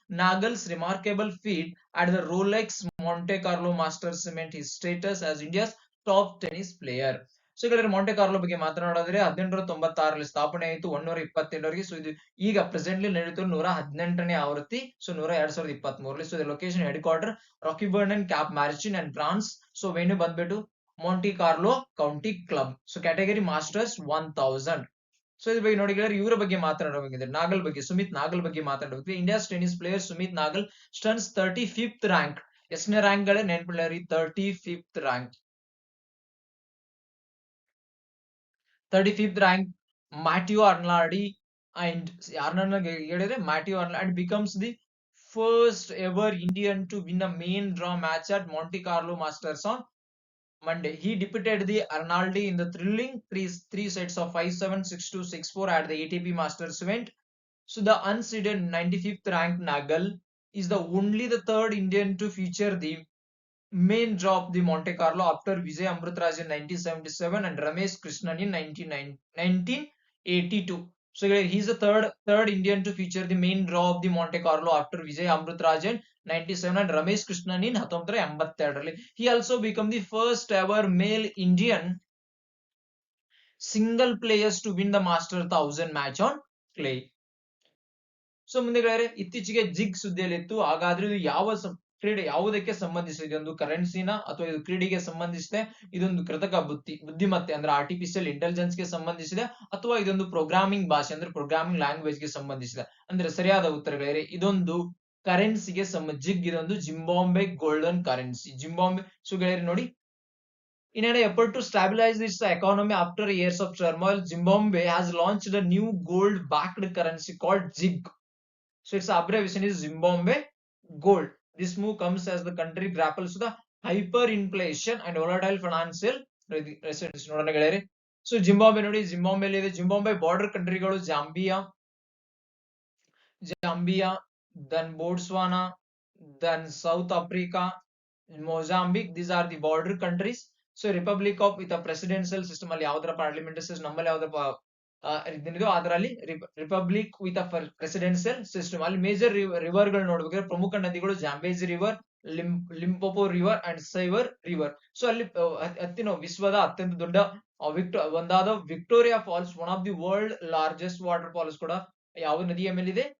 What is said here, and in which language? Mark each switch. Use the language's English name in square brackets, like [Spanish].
[English] Nagal's remarkable feat at the Rolex Monte Carlo Masters cement his status as India's top tennis player. [Kannada] So ಈಗ Monte Carlo ಬಗ್ಗೆ ಮಾತನಾಡಿದ್ರೆ 1896ರಲ್ಲಿ ಸ್ಥಾಪನೆ ಆಯಿತು, 127ವರೆಗೆ. So ಇದು ಈಗ presently ನಡೆಯುತ್ತಿರುವ 118ನೇ ಆವೃತ್ತಿ. So 2023ರಲ್ಲಿ. [English] So location headquarter Roquebrune and Cap Martin and France. So venue ಬಂದ್ಬಿಟ್ಟು Monte Carlo country club. So category masters 1000. [Kannada] So ಇದ್ರ ಬಗ್ಗೆ ನೋಡಿ ಇವರ ಬಗ್ಗೆ ಮಾತನಾಡಬೇಕಿದ್ರೆ ನಾಗಲ್ ಬಗ್ಗೆ, ಸುಮಿತ್ ನಾಗಲ್ ಬಗ್ಗೆ ಮಾತಾಡಬೇಕು. [English] India's tennis player Sumit Nagal stuns 35th rank. [Kannada] ಎಷ್ಟನೇ ರ್ಯಾಂಕ್ ಗಳೇ ನೆನಪಿಲ್ಲ, 35th rank. [English] 35th rank Matthew Arnaldi and [Kannada] ಯಾರನ್ನ ಹೇಳಿದ್ರೆ [English] Matteo Arnaldi and becomes the first ever Indian to win a main draw match at Monte Carlo Masters on Monday. He defeated the Arnaldi in the thrilling three sets of 5-7, 6-2, 6-4 at the ATP Masters event. So the unseeded 95th ranked Nagal is the third Indian to feature the main draw of the Monte Carlo after Vijay Amritraj in 1977 and Ramesh Krishnan in 1982. So he's the third Indian to feature the main draw of the Monte Carlo after Vijay Amritraj in 97 and Ramesh Krishnan in 1982. He also became the first ever male Indian single players to win the Master 1000 match on clay. [Kannada] So ಮುಂದೆ ಇತ್ತೀಚೆಗೆ ಜಿಗ್ ಸುದ್ದಿಯಲ್ಲಿ ಇತ್ತು. ಹಾಗಾದ್ರೆ ಇದು ಯಾವ ಕ್ರೀಡೆ ಯಾವುದಕ್ಕೆ ಸಂಬಂಧಿಸಿದೆ? ಒಂದು ಕರೆನ್ಸಿನ ಅಥವಾ ಇದು ಕ್ರೀಡೆಗೆ ಸಂಬಂಧಿಸಿದೆ? ಇದೊಂದು ಕೃತಕ ಬುದ್ಧಿಮತ್ತೆ ಅಂದ್ರೆ ಆರ್ಟಿಫಿಷಿಯಲ್ ಇಂಟೆಲಿಜೆನ್ಸ್ ಗೆ ಸಂಬಂಧಿಸಿದೆ ಅಥವಾ ಇದೊಂದು ಪ್ರೋಗ್ರಾಮಿಂಗ್ ಭಾಷೆ ಅಂದ್ರೆ ಪ್ರೋಗ್ರಾಮಿಂಗ್ ಲ್ಯಾಂಗ್ವೇಜ್ ಗೆ ಸಂಬಂಧಿಸಿದೆ? ಅಂದ್ರೆ ಸರಿಯಾದ ಉತ್ತರಗಳೇ ಇದೊಂದು ಕರೆನ್ಸಿಗೆ ಜಿಗ್ ಇದೊಂದು Zimbabwe golden currency. Zimbabwe. So ಗೆಳೆಯರಿ ನೋಡಿ [English] In an effort to stabilize its economy after years of turmoil, Zimbabwe has launched a new gold-backed currency called ZiG. So its abbreviation is Zimbabwe Gold. This move comes as the country grapples with the hyperinflation and volatile financial recession. [Kannada] ನೋಡೋಣ ಗೆಳೆಯರೆ. So Zimbabwe ನೋಡಿ, Zimbabwe ಇದೆ. Zimbabwe border ಕಂಟ್ರಿಗಳು Zambia, then Botswana, then South Africa, Mozambique. [English] These are the border countries. So Republic of with a presidential system [Kannada] ಅಲ್ಲಿ ಯಾವ್ದರ [English] parliamentary system, [Kannada] ನಮ್ಮಲ್ಲಿ ಯಾವ್ದಪ್ಪ ಇದನ್ನಿದು ಅದರಲ್ಲಿ [English] Republic with a presidential system. [Kannada] ಅಲ್ಲಿ ಮೇಜರ್ ರಿವರ್ ಗಳು ನೋಡ್ಬೇಕಾದ್ರೆ ಪ್ರಮುಖ ನದಿಗಳು Zambezi river, Limpopo river and ಸೈವರ್ river. So ಅಲ್ಲಿ ವಿಶ್ವದ ಅತ್ಯಂತ ದೊಡ್ಡ ಒಂದಾದ Victoria falls, [English] one of the world largest waterfalls [Kannada] ಕೂಡ ಯಾವ ನದಿಯ ಮೇಲಿದೆ?